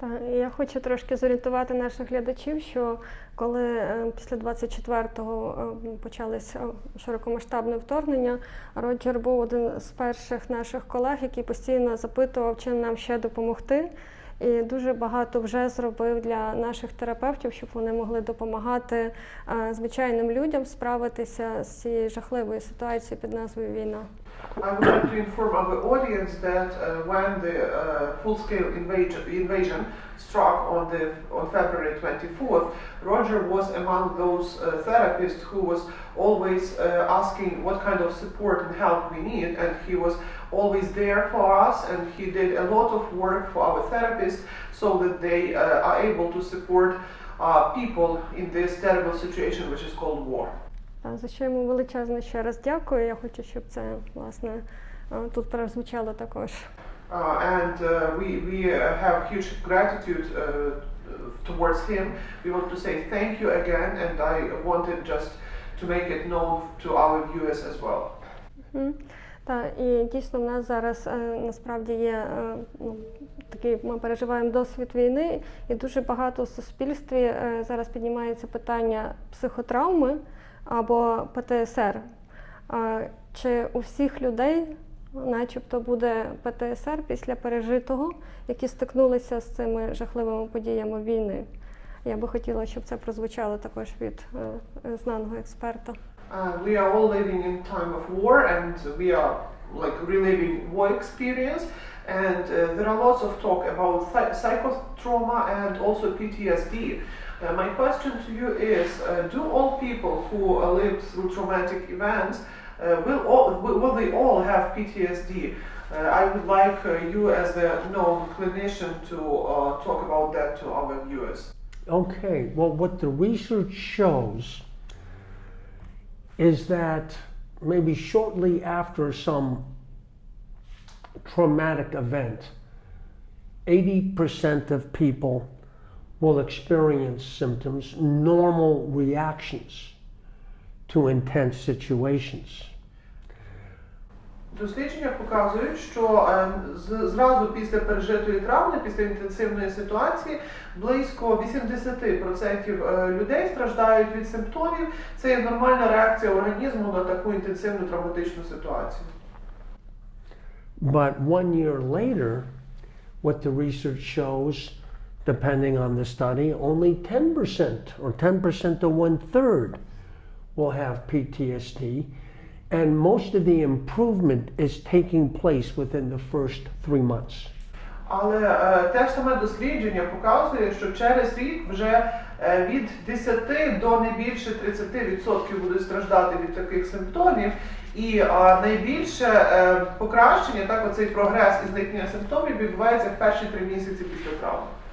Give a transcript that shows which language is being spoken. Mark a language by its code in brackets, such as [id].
[uk] Я хочу трошки зорієнтувати наших глядачів, що коли після 24-го почалося широкомасштабне вторгнення, Роджер був один з перших наших колег, який постійно запитував, чим нам ще допомогти. І дуже багато вже зробив для наших терапевтів, щоб вони могли допомагати звичайним людям справитися з цією жахливою ситуацією під назвою «Війна». [en] I would like to inform our audience that when the full-scale invasion struck on February 24th, Roger was among those therapists who was always asking what kind of support and help we need, and he was always there for us, and he did a lot of work for our therapists so that they are able to support people in this terrible situation which is called war. [uk] За що йому величезно ще раз дякую. Я хочу, щоб це, власне, тут прозвучало також. [en] We have huge gratitude towards him. We want to say thank you again, and I wanted just to make it known to our viewers as well. [uk] Так, і дійсно в нас зараз насправді є такий, ми переживаємо досвід війни, і дуже багато в суспільстві зараз піднімається питання психотравми або ПТСР. Чи у всіх людей начебто буде ПТСР після пережитого, які стикнулися з цими жахливими подіями війни? Я би хотіла, щоб це прозвучало також від знаного експерта. [en] We are all living in time of war, and we are like reliving war experience, and there are lots of talk about psychotrauma and also PTSD. My question to you is, do all people who lived through traumatic events, will they all have PTSD? I would like you as a known clinician to talk about that to our viewers. Okay, well, what the research shows is that maybe shortly after some traumatic event, 80% of people will experience symptoms, normal reactions to intense situations. [uk] Дослідження показують, що зразу після пережитої травми, після інтенсивної ситуації, близько 80% людей страждають від симптомів. Це є нормальна реакція організму на таку інтенсивну травматичну ситуацію. [en] But 1 year later, what the research shows, depending on the study, only 10% or 10% to 1/3 will have PTSD. And most of the improvement is taking place within the first 3 months. [uk] Але те ж саме дослідження показує, що через рік вже від 10 до не більше 30% будуть страждати від таких симптомів. І найбільше покращення, так, оцей прогрес і зникнення симптомів відбувається в перші 3 місяці після травми.